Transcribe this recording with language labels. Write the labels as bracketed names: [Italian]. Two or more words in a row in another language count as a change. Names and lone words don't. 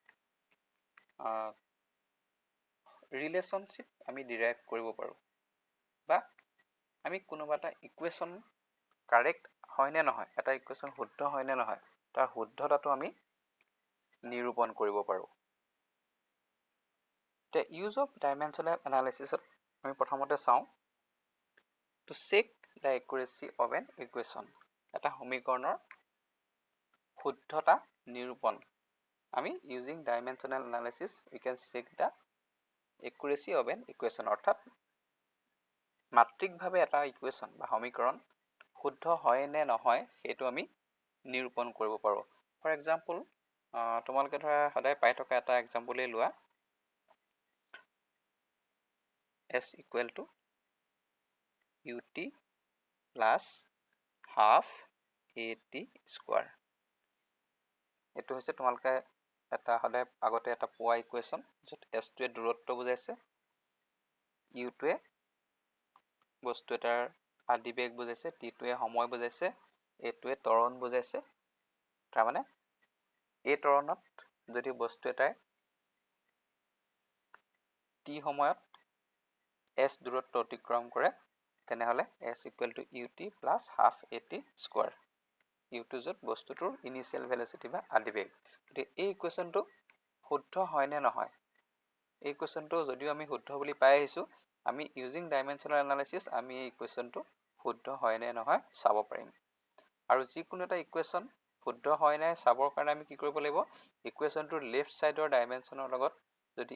[Assamese] ৰিলেশ্যনশ্বিপ আমি ডিৰাইভ কৰিব পাৰোঁ বা আমি কোনোবা এটা ইকুৱেশ্যন কাৰেক্ট হয় নে নহয় এটা ইকুৱেশ্যন শুদ্ধ হয় নে নহয় তাৰ শুদ্ধতাটো আমি নিৰূপণ কৰিব পাৰোঁ [English] The use of dimensional analysis [Assamese] আমি প্ৰথমতে চাওঁ [English] to check the accuracy of an [Assamese] equation এটা সমীকৰণৰ শুদ্ধতা নিৰূপণ আমি [English] using dimensional analysis we can check the accuracy of an equation [Assamese] অৰ্থাৎ মাত্ৰিকভাৱে এটা ইকুৱেশ্যন বা সমীকৰণ শুদ্ধ হয় নে নহয় সেইটো আমি নিৰূপণ কৰিব পাৰোঁ [English] for example [Assamese] তোমালোকে ধৰা সদায় পাই থকা এটা এক্সাম্পলেই লোৱা [English] s equal to ut plus half at square [Assamese] এইটো হৈছে তোমালোকে এটা সদায় আগতে এটা পোৱা ইকুৱেশ্যন য'ত s টোৱে দূৰত্ব বুজাইছে u টোৱে বস্তু এটাৰ আদিবেগ বুজাইছে t টোৱে সময় বুজাইছে a টোৱে ত্বৰণ বুজাইছে তাৰমানে এই ত্বৰণত যদি বস্তু এটাই t সময়ত s দূৰত্ব অতিক্ৰম কৰে তেনেহলে [English] s equal to ut plus half at square [Assamese] u2 য'ত বস্তুটোৰ ইনিচিয়েল ভেলোচিটি বা আদিবেগ গতিকে এই ইকুৱেশ্যনটো শুদ্ধ হয় নে নহয় এই ইকুৱেশ্যনটো যদিও আমি শুদ্ধ বুলি পাই আহিছোঁ আমি [English] using dimensional analysis [Assamese] আমি এই ইকুৱেশ্যনটো শুদ্ধ হয় নে নহয় চাব পাৰিম আৰু যিকোনো এটা ইকুৱেশ্যন শুদ্ধ হয় নাই চাবৰ কাৰণে আমি কি কৰিব লাগিব ইকুৱেশ্যনটোৰ লেফ্ট ছাইডৰ ডাইমেনশ্যনৰ লগত যদি